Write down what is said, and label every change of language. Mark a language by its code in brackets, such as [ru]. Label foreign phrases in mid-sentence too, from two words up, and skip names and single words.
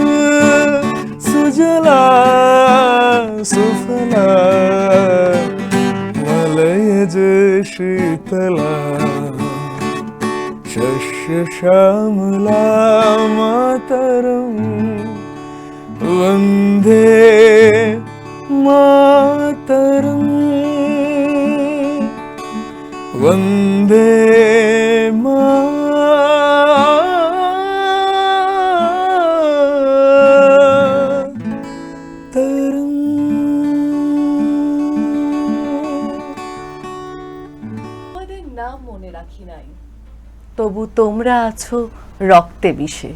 [sa] सुजला सुफला मलयज शीतला शस्य श्यामला मातरं वन्दे मातरं वन्दे [bn] নাম মনে রাখি নাই, তবু তোমরা আছো রক্তে বিষে।